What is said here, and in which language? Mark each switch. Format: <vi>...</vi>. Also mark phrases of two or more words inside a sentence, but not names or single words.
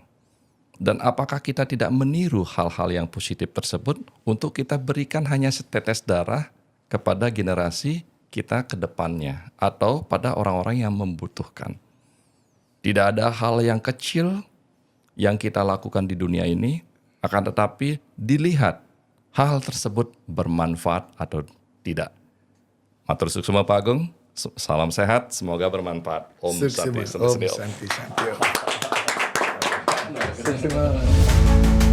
<id>Dan apakah kita tidak meniru hal-hal yang positif tersebut untuk kita berikan hanya setetes darah kepada generasi kita ke depannya atau pada orang-orang yang membutuhkan? Tidak ada hal yang kecil yang kita lakukan di dunia ini, akan tetapi dilihat hal tersebut bermanfaat atau tidak.</id> <ban>Matur suksema</ban> <id>Pak Agung, salam sehat, semoga bermanfaat.</id> <sa>Om Santi Om Santi. Santi Santi.</sa>